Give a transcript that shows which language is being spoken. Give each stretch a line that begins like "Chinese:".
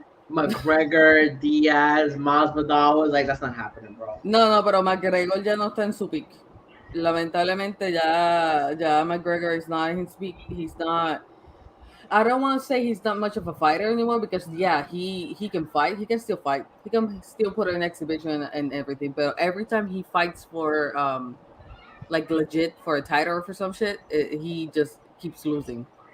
English: McGregor, Diaz, Masvidal was like, that's not happening, bro.
Spanish: No, pero McGregor ya no está en su pick. Lamentablemente ya
English: McGregor is not in his peak. He's not. I don't want to say he's not much of a fighter anymore because he can fight. He can still fight. He can still put an exhibition and everything. But every time he fights for like legit for a title or for some shit, he just keeps losing.